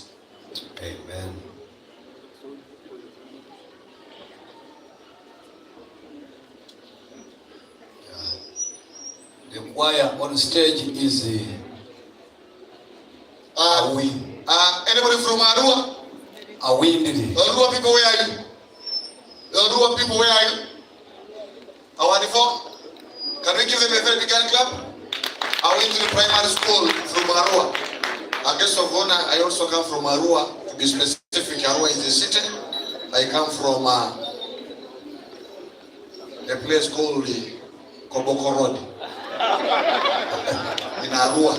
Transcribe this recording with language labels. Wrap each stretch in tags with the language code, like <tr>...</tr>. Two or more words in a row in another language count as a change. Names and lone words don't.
<en>Amen. The choir on stage is anybody from Arua? Awindiri. Arua people, where are you? Arua people, where are you? Awadifor? Can we give them a very big hand clap? Awindiri Primary School from Arua. A guest of honor, I also come from Arua. To be specific, Arua is the city. I come from a place called Koboko Road in Arua.</en>